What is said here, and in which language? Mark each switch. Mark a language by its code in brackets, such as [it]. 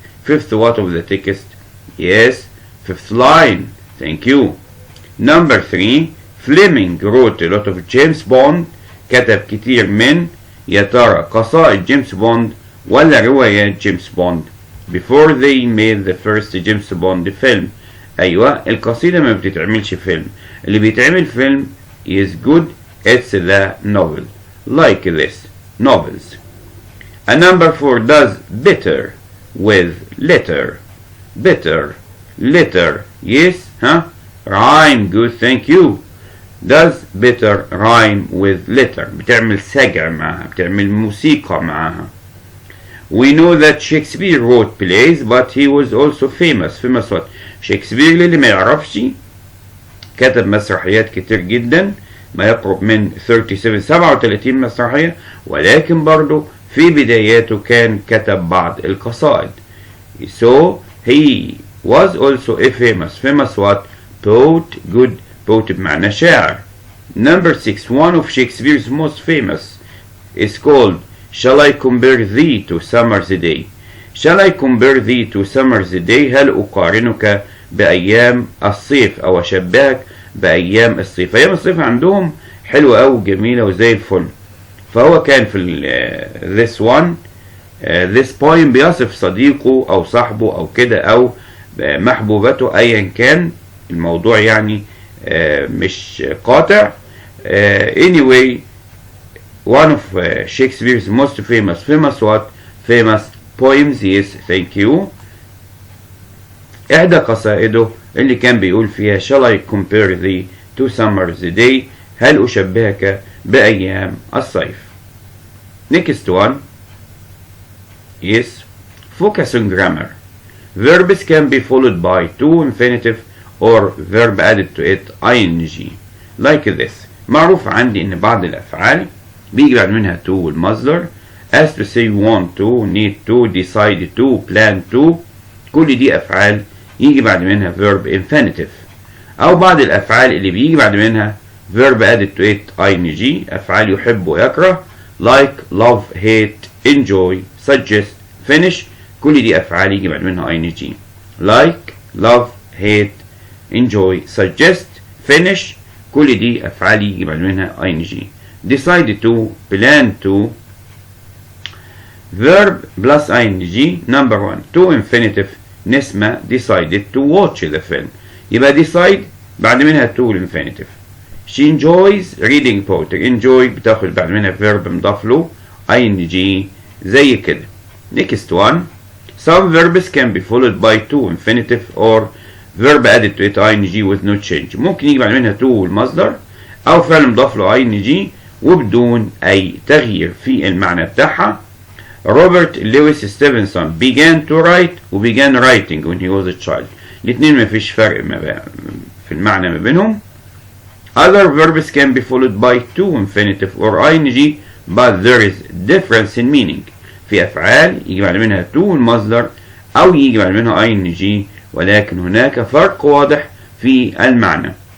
[en] Fifth what of the text? Yes, fifth line. Thank you. Number three, Fleming wrote a lot of James Bond. [ar] كتب كتير من يا ترى قصائد جيمس بوند ولا روايات جيمس بوند. [en] before they made the first James Bond film. [ar] أيوة، القصيدة ما بتتعملش فيلم، اللي بيتعمل فيلم [en] is good, it's the novel. Like this, novels. And number 4 does better with letter. Better, letter, yes, huh? Rhyme, good, thank you. Does better rhyme with letter. [ar] بتعمل سجع معها، بتعمل موسيقى معها. [en] We know that Shakespeare wrote plays, but he was also famous. Famous what? [ar] شكسبير اللي ما يعرفش كتب مسرحيات كتير جدا، ما يقرب من 37 مسرحية، ولكن برضو في بداياته كان كتب بعض القصائد. [en] So he was also a famous what? Poet, good poet [ar] بمعنى شاعر. [en] Number 6, one of Shakespeare's most famous is called Shall I compare thee to summer's day. Shall I compare thee to summer's day. [ar] هل أقارنك بأيام الصيف أو أشبهك بأيام الصيف. أيام الصيف عندهم حلوة أو جميلة وزي الفل. فهو كان في [en] this one this poem [ar] بيصف صديقه أو صاحبه أو كده أو محبوبته أيا كان الموضوع يعني مش قاطع. [en] Anyway, one of Shakespeare's most famous what? Famous poems. Yes, thank you. [ar] إحدى قصائده اللي كان بيقول فيها [en] Shall I compare thee to summer's day. [ar] هل أشبهك بأيام الصيف. [en] Next one. Yes. Focus on grammar. Verbs can be followed by to infinitive or verb added to it ing. Like this. [ar] معروف عندي إن بعض الأفعال بيجي بعد منها to والمصدر [en] as to say want to, need to, decide to, plan to. [ar] كل دي أفعال يجي بعد منها verb infinitive. أو بعض الأفعال اللي بيجي بعد منها [en] verb added to it ing. [ar] أفعال يحب ويكره [en] like, love, hate, enjoy, suggest, finish. [ar] كل دي أفعال يجي بعد منها ing. [en] like, love, hate, enjoy, suggest, finish. [ar] كل دي أفعال يجي بعد منها ing. [en] decide to, plan to. verb plus ing. number 1 to infinitive. Nesma decided to watch the film. يبقى decide [ar] بعد منها [en] to infinitive. she enjoys reading poetry. [ar] enjoy بتاخد بعد منها verb مضاف له ing زي كده. [en] next one. some verbs can be followed by to infinitive or verb added to it ing with no change. [ar] ممكن يجي بعد منها to المصدر أو فعل مضاف له ing وبدون أي تغيير في المعنى بتاعها. [en] Robert Louis Stevenson began to write و began writing when he was a child. [ar] الاثنين ما فيش فرق في المعنى ما بينهم. [en] other verbs can be followed by to infinitive or ing but there is difference in meaning. [ar] في أفعال يجي بعد منها to المصدر أو يجي بعد منها ing ولكن هناك فرق واضح في المعنى.